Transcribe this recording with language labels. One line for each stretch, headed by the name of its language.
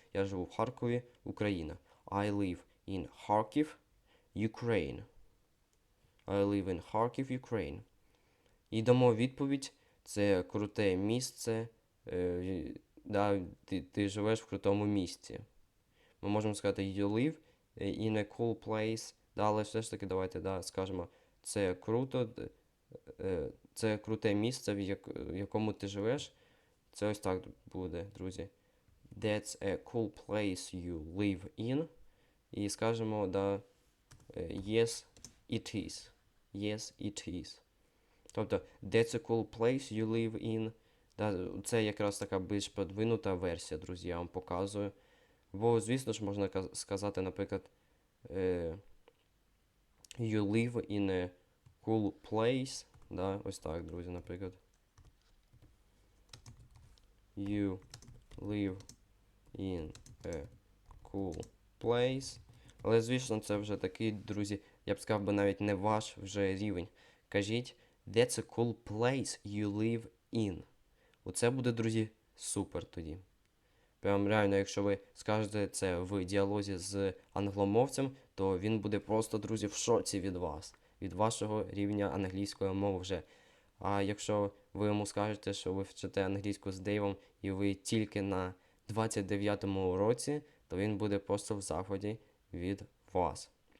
Ukrainian: Я живу в Харкові, Україна.
English: I live in Kharkiv, Ukraine. I live in Kharkiv, Ukraine.
Ukrainian: І дамо відповідь. Це круте місце. Да, ти живеш в крутому місці. Ми можемо сказати
English: you live in a cool place.
Ukrainian: Да, але все ж таки давайте, да, скажемо, це круто. Це круте місце, в якому ти живеш. Це ось так буде, друзі.
English: That's a cool place you live in.
Ukrainian: І скажемо, да,
English: yes, it is. Yes, it is.
Ukrainian: Тобто,
English: that's a cool place you live in.
Ukrainian: Да, це якраз така більш продвинута версія, друзі, я вам показую. Бо, звісно ж, можна сказати, наприклад,
English: you live in a cool place.
Ukrainian: Да, ось так, друзі, наприклад.
English: You live in a cool place.
Ukrainian: Але, звісно, це вже такий, друзі, я б сказав би навіть не ваш вже рівень. Кажіть,
English: that's a cool place you live in.
Ukrainian: Оце буде, друзі, супер тоді. Прям реально, якщо ви скажете це в діалозі з англомовцем, то він буде просто, друзі, в шоці від вас. Від вашого рівня англійської мови вже. А якщо ви йому скажете, що ви вчите англійську з Дейвом і ви тільки на 29-му уроці, то він буде просто в захваті від вас.